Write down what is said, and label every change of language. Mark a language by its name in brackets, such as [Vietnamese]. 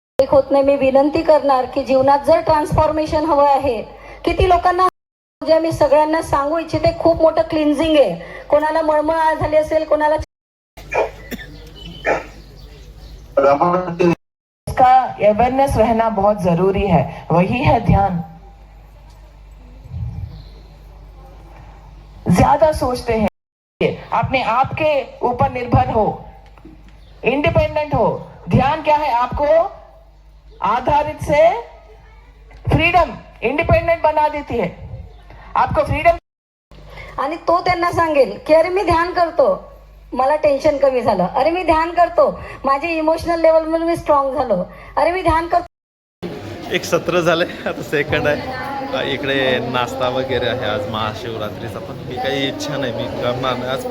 [Marathi] होत नाही. मी विनंती करणार की जीवनात जर ट्रान्सफॉर्मेशन हवं आहे, किती लोकांना जे मी सगळ्यांना सांगू इच्छिते, खूप मोठं क्लिन्झिंग आहे. कोणाला मळमळ झाली असेल, कोणाला [Hindi] इसका अवेयरनेस रहना बहुत जरूरी है. वही है ध्यान. ज्यादा सोचते हैं, अपने आप के ऊपर निर्भर हो, इंडिपेंडेंट हो. ध्यान क्या है? आपको आधारित से फ्रीडम, इंडिपेंडेंट बना देती है. आपको फ्रीडम. [Marathi] आणि तो त्यांना सांगेल की अरे मी ध्यान करतो, मला टेन्शन कमी झालं. अरे मी ध्यान करतो, माझे इमोशनल लेवलमध्ये मी स्ट्रॉंग झालो. अरे मी ध्यान करतो. एक सत्र झालंय, आता सेकंड आहे. इकडे नाश्ता वगैरे आहे आज महाशिवरात्रीचा, पण मी काही इच्छा नाही, मी करणार नाही आज.